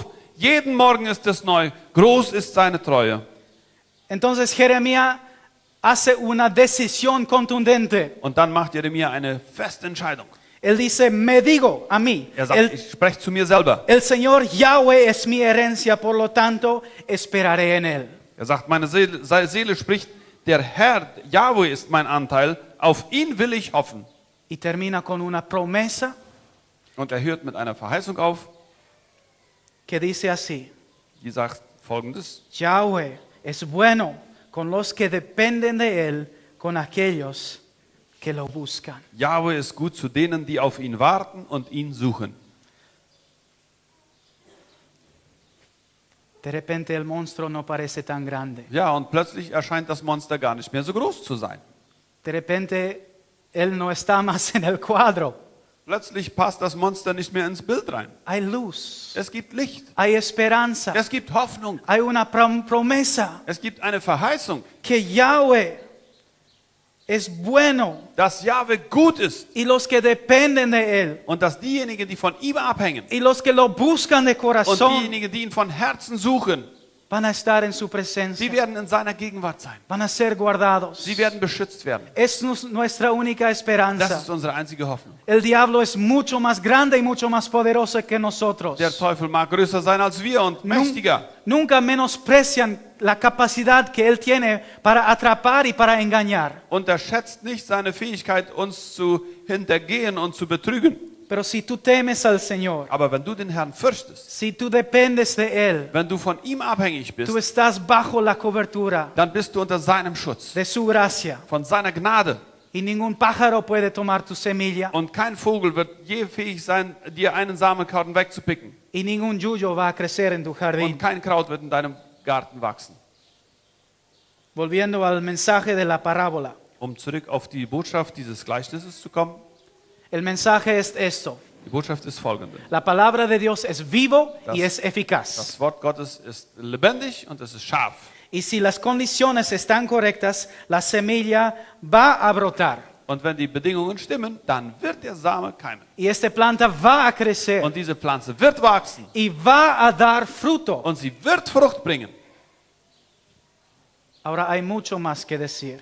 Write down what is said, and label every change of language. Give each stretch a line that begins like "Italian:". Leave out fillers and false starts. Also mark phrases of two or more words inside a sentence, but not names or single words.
German: Jeden Morgen ist es neu. Groß ist seine Treue.
Spanish: Entonces Jeremías hace una decisión contundente.
German: Und dann macht Jeremia eine feste Entscheidung.
Spanish: Él dice, me digo a mí,
German: Er sagt, ich spreche zu mir selber.
Spanish: el Señor Yahweh es mi herencia, por lo tanto esperaré en él.
German: Er sagt, meine Seele spricht, der Herr, Jahwe ist mein Anteil, auf ihn will ich hoffen.
Spanish: Y termina con una promesa
German: Und er hört mit einer Verheißung auf,
Spanish: que dice así,
German: die sagt Folgendes.
Spanish: Yahweh es bueno con los que dependen de él, con aquellos que lo buscan.
German: Jahwe ist gut zu denen, die auf ihn warten und ihn suchen.
Spanish: De repente el monstruo no parece tan grande.
German: Ja, und plötzlich erscheint das Monster gar nicht mehr so groß zu sein.
Spanish: De repente él no está más en el cuadro.
German: Plötzlich passt das Monster nicht mehr ins Bild rein.
Spanish: Hay luz,
German: Es gibt Licht.
Spanish: hay esperanza,
German: Es gibt Hoffnung.
Spanish: hay una promesa
German: Es gibt eine Verheißung,
Spanish: que Yahweh es bueno
German: dass Jahwe gut ist
Spanish: y los que dependen de él
German: und dass diejenigen, die von ihm abhängen
Spanish: y los que lo buscan de
German: und
Spanish: corazón
German: diejenigen, die ihn von Herzen suchen,
Spanish: van a estar en su
German: sie
Spanish: presencia,
German: werden in seiner Gegenwart sein.
Spanish: van a ser guardados.
German: Sie werden beschützt werden.
Spanish: Es nuestra única
German: Das
Spanish: esperanza.
German: ist unsere einzige Hoffnung.
Spanish: El diablo es mucho más grande y mucho más poderoso que nosotros.
German: Der Teufel mag größer sein als wir und mächtiger.
Spanish: Nunca menosprecian la capacidad que él tiene para atrapar y para engañar.
German: Unterschätzt nicht seine Fähigkeit, uns zu hintergehen und zu betrügen.
Spanish: Pero si tú temes al Señor,
German: Aber wenn du den Herrn fürchtest,
Spanish: si tú dependes de él,
German: wenn du von ihm abhängig
Spanish: tú
German: bist,
Spanish: estás bajo la cobertura
German: dann bist du unter seinem Schutz,
Spanish: de su gracia.
German: von seiner Gnade.
Spanish: Y ningún pájaro puede tomar tu semilla.
German: Und kein Vogel wird je fähig sein, dir einen Samenkorn wegzupicken.
Spanish: Y ningún yuyo va a crecer en tu jardín.
German: Und kein Kraut wird in deinem Garten wachsen.
Spanish: Volviendo al mensaje de la parábola.
German: Um zurück auf die Botschaft dieses Gleichnisses zu kommen.
Spanish: El mensaje es esto.
German: Die Botschaft ist folgende.
Spanish: La palabra de Dios es vivo y es eficaz.
German: Das Wort Gottes ist lebendig und es ist scharf.
Spanish: Y si las condiciones están correctas, la semilla va a brotar.
German: Und wenn die Bedingungen stimmen, dann wird der Same keimen.
Spanish: Y esta planta va a crecer.
German: Und diese Pflanze wird wachsen.
Spanish: Y va a dar fruto.
German: Und sie wird Frucht bringen.
Spanish: Ahora hay mucho más que decir.